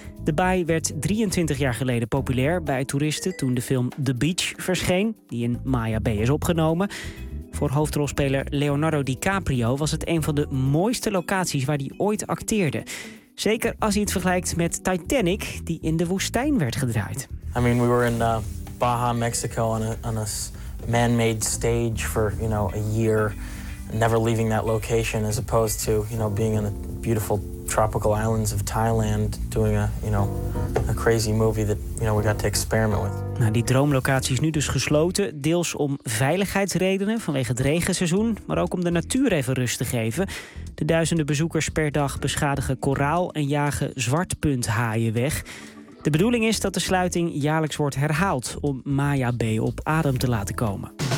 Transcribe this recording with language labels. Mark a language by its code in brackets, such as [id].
[nl] De baai werd 23 jaar geleden populair bij toeristen toen de film The Beach verscheen, die in Maya Bay is opgenomen. Voor hoofdrolspeler Leonardo DiCaprio was het een van de mooiste locaties waar hij ooit acteerde. Zeker als hij het vergelijkt met Titanic, die in de woestijn werd gedraaid. [en] I mean, we were in Baja, Mexico on a man-made stage for, you know, a year. Never leaving that location, as opposed to, you know, being in the beautiful tropical islands of Thailand doing a, you know, a crazy movie that, you know, we got to experiment with. [nl] Nou, die droomlocatie is nu dus gesloten, deels om veiligheidsredenen vanwege het regenseizoen, maar ook om de natuur even rust te geven. De duizenden bezoekers per dag beschadigen koraal en jagen zwartpunthaaien weg. De bedoeling is dat de sluiting jaarlijks wordt herhaald om Maya Bay op adem te laten komen.